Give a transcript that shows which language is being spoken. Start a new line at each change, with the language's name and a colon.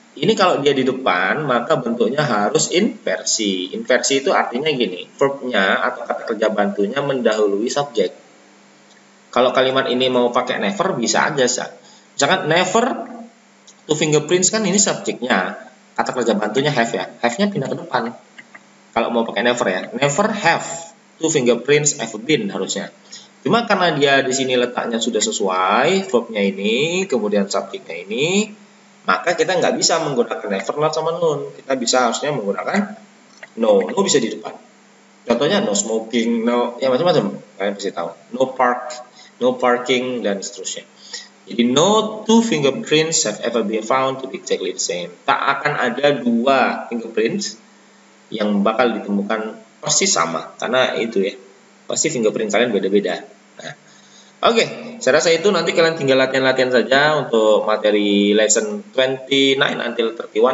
Indonesian: Ini kalau dia di depan maka bentuknya harus inversi. Inversi itu artinya gini, verbnya atau kata kerja bantunya mendahului subjek. Kalau kalimat ini mau pakai never bisa aja sih. Misalkan never to fingerprints kan ini subjeknya, kata kerja bantunya have ya. Have-nya pindah ke depan. Kalau mau pakai never ya, never have to fingerprints ever been harusnya. Cuma karena dia di sini letaknya sudah sesuai, verbnya ini, kemudian subjeknya ini, maka kita nggak bisa menggunakan never, not sama non. Kita bisa harusnya menggunakan no. No bisa di depan. Contohnya no smoking, no ya macam-macam. Kalian pasti tahu. No parking dan seterusnya.
English: Jadi no two fingerprints have ever been found to be exactly the same.
Indonesian: Tak akan ada dua fingerprints yang bakal ditemukan persis sama, karena itu ya pasti fingerprint kalian beda-beda. Nah, oke, saya rasa itu nanti kalian tinggal latihan-latihan saja untuk materi lesson 29 until 31.